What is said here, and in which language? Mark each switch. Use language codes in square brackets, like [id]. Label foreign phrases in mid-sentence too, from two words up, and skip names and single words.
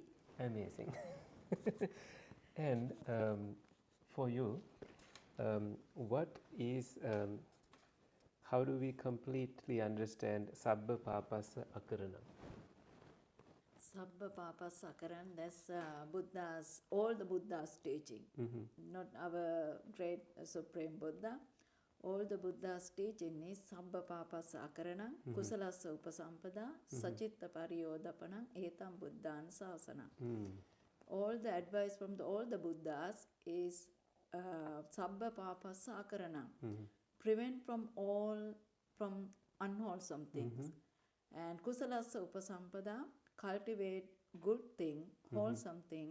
[en] Amazing. And for you, what is, how do we completely understand [pi] Sabba Papasa Akaranam? Sabba Papa Sakaran, [en] that's all the Buddha's teaching. Not our great Supreme Buddha. All the Buddha's teaching is [pi] Sabba Papa Sakaranam, Kusalasa Upasampada, Sachitta Pariyodapana, Etam Buddhan Sasana. [en] All the advice from all the Buddhas is [pi] Sabba Papa Sakaranam. [en] Prevent from unwholesome things. [pi] And Kusalasa Upasampada, [en] cultivate good thing, wholesome thing.